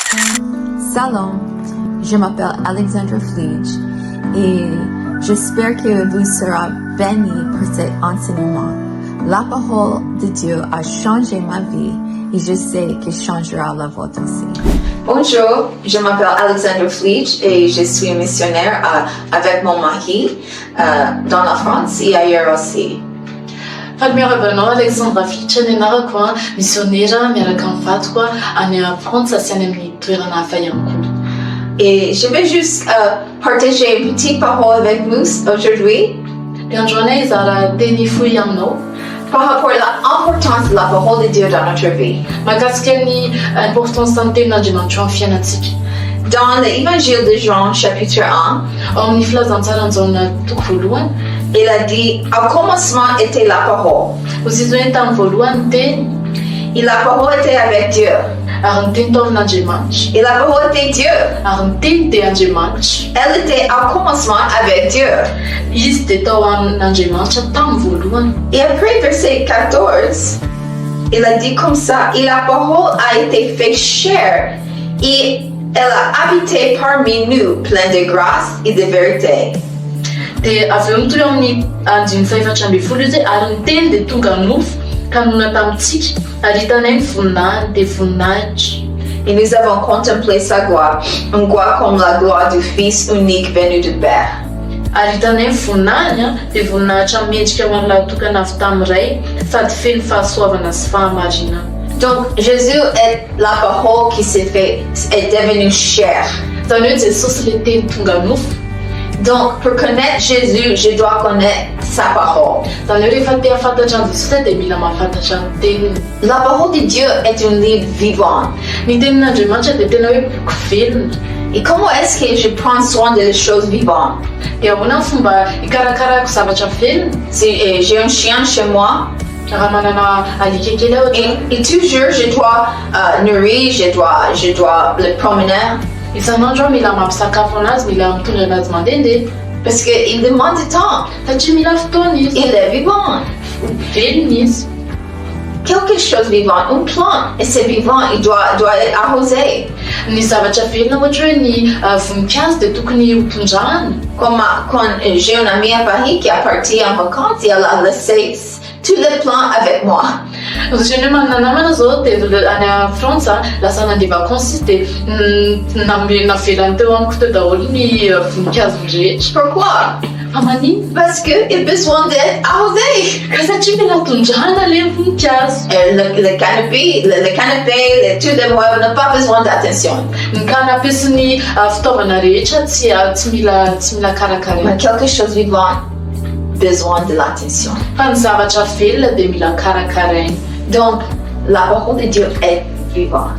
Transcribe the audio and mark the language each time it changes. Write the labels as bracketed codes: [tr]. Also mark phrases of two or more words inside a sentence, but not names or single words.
[fr] Salam, je m'appelle Alexandra Flige et j'espère que vous serez bénis pour cet enseignement. La parole de Dieu a changé ma vie et je sais qu'elle changera la vôtre aussi. Bonjour, je m'appelle Alexandra Flige et je suis missionnaire avec mon mari dans la France et ailleurs aussi. [mg] Miarabana Alexandra Flige nenarako missionnaire miaraka amin'ny vatiko any Frantsa sy any amin'ny toerana hafa ihany koa. [fr] Et je vais juste partager une petite parole avec vous aujourd'hui [mg] Dia androany izara teny fohy aminao [fr] par rapport à l'importance de la parole de Dieu dans notre vie. [mg] mahakasika ny importance ny tenin'Andriamanitra amin'ny fiainantsika. [fr] Dans l'évangile de Jean, chapitre 1, [mg] Ao amin'ny filazantsarany toko voalohany, [fr] il a dit « Au commencement était la parole, [mg] hozy izy hoe tamin'ny voalohany ny teny [fr] et la parole était avec Dieu, [mg] ary ny teny tao amin'Andriamanitra, [fr] et la parole était Dieu. [mg] ary ny teny dia Andriamanitra. [fr] Elle était au commencement avec Dieu. » [mg] Izy dia tao amin'Andriamanitra tamin'ny voalohany. [fr] Et après, verset 14, il a dit comme ça, et la parole a été faite chair, et elle a habité parmi nous, pleine de grâce et de vérité. [mg] Dia avy eo mitoy amin'ny andiny faefatra ambin'ny folo izy ary ny teny dia tonga nofo ka nona tamintsika ary hitanay ny voninahiny dia voninahitra. [fr] Et nous avons contemplé sa gloire, une gloire comme la gloire du Fils unique venu du Père. [mg] Ary hitanay ny voninahiny dia voninahitra mendrika ho an'ilay tokana avy tamin'iray sady feno fahasoavana sy fahamarinana. [fr] Donc Jésus est la parole qui est devenue chair. [mg] Zany hoe Jesosy le teny tonga nofo. [fr] Donc pour connaître Jésus, je dois connaître sa parole. [mg] Zany hoe rehefa te hafantatra an'i Jesosy dia mila mahafantatra ny teniny. [fr] La parole de Dieu est un livre vivant. [mg] Ny tenin'Andriamanitra dia tena hoe boky velona. [fr] Et comment est-ce que je prends soin des choses vivantes? [mg] Dia ahoana ny fomba hikarakarako zavatra velona? [fr] J'ai un chien chez moi. [mg] Raha manana alika kely aho [fr] Et toujours je dois nourrir, je dois le promener. [mg] isan'andro aho mila mampisakafo anazy, mila mitondra anazy mandehandeha [fr] Parce qu'il demande du temps. [mg] satria mila fotoana izy. [fr] Il est vivant. [mg] Velona izy. [fr] Quelque chose vivant, une plante, et c'est vivant, il doit être arrosé. [mg] Ny zavatra velona ohatra hoe ny voninkazo dia tokony hotondrahana. [fr] Comme quand j'ai une amie à Paris qui est partie en vacances, et elle a laissé tous les plants avec moi. [mg] Ohatrany hoe manana namana zao dia any Frantsa lasa nandeha vakansy izy dia navelany teo amiko teo daholo ny voninkazo rehetra. [fr] Pourquoi? [mg] Fa manino? [fr] Parce qu'il a besoin d'être arrosé. [mg] Ka satria mila tondrahana le voninkazo. [fr] Le canapé, tous les meubles n'ont pas besoin d'attention. [mg] Ny canapé sy ny fitaovana rehetra tsy mila karakaraina. [fr] Mais quelque chose vivant besoin de l'attention. [mg] Fa ny zavatra velona dia mila karakaraina. [fr] Donc, la parole de Dieu est vivante.